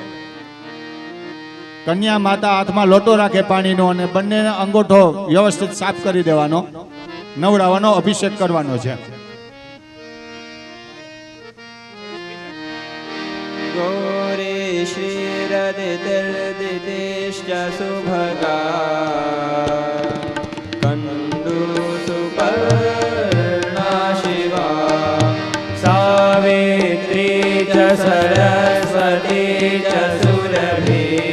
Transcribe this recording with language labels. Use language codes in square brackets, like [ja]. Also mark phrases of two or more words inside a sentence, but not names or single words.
[gu] કન્યા માતા હાથમાં લોટો રાખે પાણીનો અને બંને અંગૂઠો વ્યવસ્થિત સાફ કરી દેવાનો, નવડાવવાનો, અભિષેક કરવાનો છે. [sa] ગૌરી શિર दितिर्दितिश्च सुभगा कन्दुसुपर्णा शिवा सावित्री च सरस्वती च सुरभि